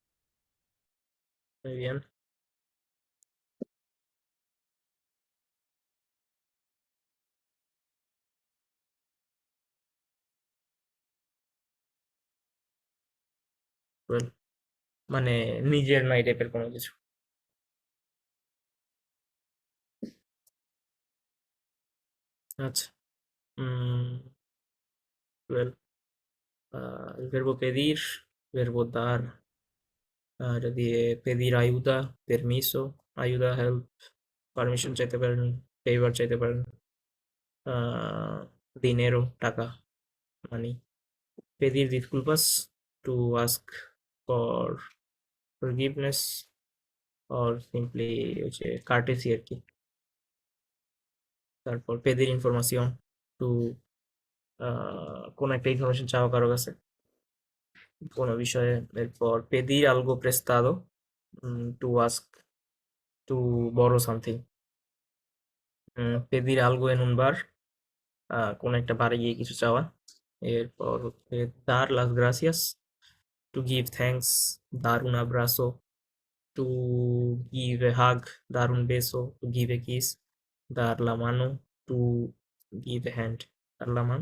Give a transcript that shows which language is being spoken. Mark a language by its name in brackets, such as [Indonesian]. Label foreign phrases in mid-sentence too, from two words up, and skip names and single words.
[Spanish] Muy bien। well, [Bangla] মানে নিজের নাই টাইপের কোনো কিছু। আচ্ছা, [English] well, [Spanish] el verbo pedir, verbo dar, [Bangla] এটা দিয়ে [Spanish] pedir ayuda, permiso, ayuda, [English] help, [Bangla] পারমিশন চাইতে পারেন, ফেভার চাইতে পারেন। [Spanish] dinero, টাকা, মানি। pedir disculpas, [English] to ask for forgiveness, or simply [Bangla] ওই যে [English] courtesy আর কি। [Spanish] তারপর pedir información, [Bangla] to কোন একটা ইনফরমেশন চাওয়া কারো কাছে কোনো বিষয়ে। [Spanish] এরপর pedir algo prestado, [English] to ask to borrow something। [Spanish] pedir algo en un bar, [Bangla] কোন একটা বারে গিয়ে কিছু চাওয়া। এরপর হচ্ছে [Spanish] dar las gracias, [English] to give thanks, [Spanish] dar un abrazo, [English] to give a hug, [Spanish] dar un beso, [English] to give a kiss, [Spanish] dar la mano, [English] to give a hand, [Spanish] dar la mano.